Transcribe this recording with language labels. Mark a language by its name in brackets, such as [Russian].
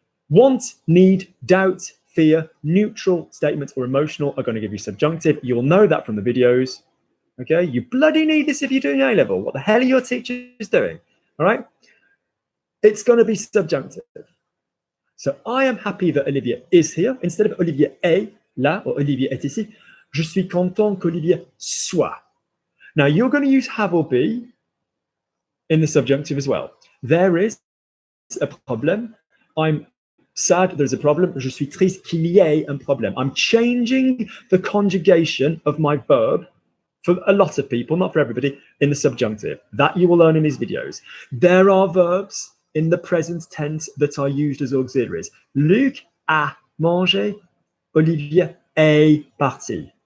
[English] Want, need, doubt, fear, neutral statements or emotional are going to give you subjunctive. You'll know that from the videos. Okay, you bloody need this if you're doing A-level. What the hell are your teachers doing? All right, it's going to be subjunctive. So I am happy that Olivia is here. Instead of [French] Olivia est là or Olivia est ici, je suis content qu'Olivia soit. [English] Now you're going to use have or be in the subjunctive as well. There is a problem. I'm sad there's a problem. [French] Je suis triste qu'il y ait un problème. [English] I'm changing the conjugation of my verb for a lot of people, not for everybody, in the subjunctive. That you will learn in these videos. There are verbs in the present tense that are used as auxiliaries. [French] Luc a mangé, Olivia est partie.